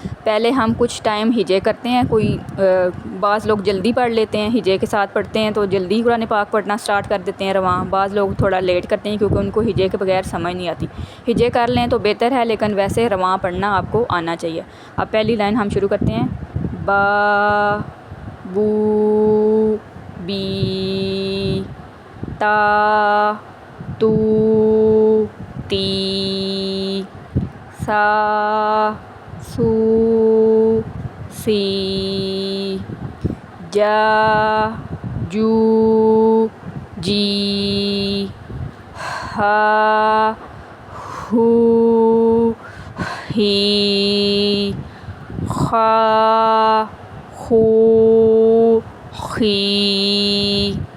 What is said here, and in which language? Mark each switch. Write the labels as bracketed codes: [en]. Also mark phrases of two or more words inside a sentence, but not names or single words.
[ur] پہلے ہم کچھ ٹائم ہجے کرتے ہیں، کوئی بعض لوگ جلدی پڑھ لیتے ہیں، ہجے کے ساتھ پڑھتے ہیں تو جلدی قرآن پاک پڑھنا سٹارٹ کر دیتے ہیں رواں، بعض لوگ تھوڑا لیٹ کرتے ہیں کیونکہ ان کو ہجے کے بغیر سمجھ نہیں آتی۔ ہجے کر لیں تو بہتر ہے، لیکن ویسے رواں پڑھنا آپ کو آنا چاہیے۔ اب پہلی لائن ہم شروع کرتے ہیں، [ar] با بو بی، تا تو تی، سا سو سی، جا جو جی، ہا ہو ہی، خا خو خی۔